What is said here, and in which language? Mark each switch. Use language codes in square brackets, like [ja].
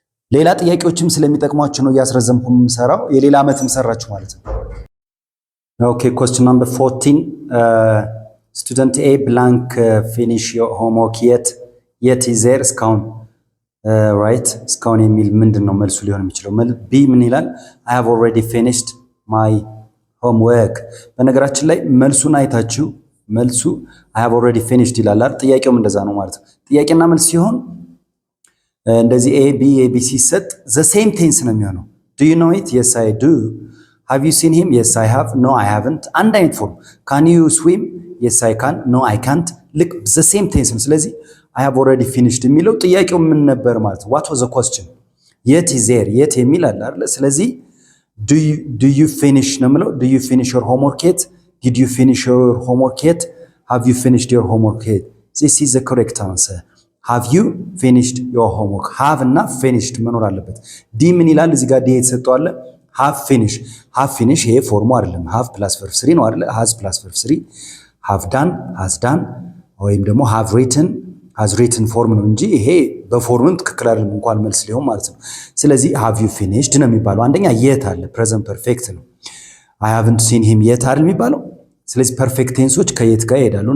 [am] ሌላ ጥያቄዎችም ስለሚጠቅሟችሁ ነው እያስረዘምኩ የምሰራው። የሌላ ዓመትም ሰራችሁ ማለት ነው። ኦኬ [en] question number 14 student A blank finish your homework yet [am] is there እስካሁን right እስካሁን የሚል ምንድነው መልሱ ሊሆን የሚችለው? ቢ ምን ይላል? [en] I have already finished my homework። [am] በነገራችን ላይ መልሱን አይታችሁ መልሱ [en] I have already finished [am] ይላል አይደል? ጥያቄውም እንደዛ ነው ማለት ነው። ጥያቄና መልስ ሲሆን እንደዚህ A B ሲሰጥ [en] the same tense [am] ነው የሚሆነው። [en] do you know it? yes I do. have you seen him? yes I have. no I haven't። [am] አንድ አይነት ፎርም። [en] can you swim? yes I can. no I can't። ልክ the same tense ነው። ስለዚህ I have already finished [am] የሚለው ጥያቄው ምን ነበር ማለት ነው? [en] what was the question? yet is there yet [am] የሚል አለ አይደል? [en] ስለዚህ do you finish [am] ነው የምለው። [en] do you finish your homework yet? did you finish your homework yet? have you finished your homework yet? this is the correct answer. have you finished your homework? [am] have እና finished መኖር አለበት። ዲ ምን ይላል? እዚህ ጋር ዲ የተሰጠው አለ [en] have finish [am] ይሄ ፎርሙ አይደለም። [en] have plus verb 3 [am] ነው አይደል? [en] has plus verb 3 have done has done ወይም ደግሞ have written [am] ፎርም ነው እንጂ ይሄ በፎርሙም ትክክል አይደለም እንኳን መልስ ሊሆን ማለት ነው። ስለዚህ [en] have you finished [am] ነው የሚባለው። አንደኛ yet አለ [en] present perfect [am] ነው። [en] I haven't seen him yet [am] አይደል የሚባለው። ስለዚህ ፐርፌክት ቴንሶች ከየት ጋር ይሄዳሉ?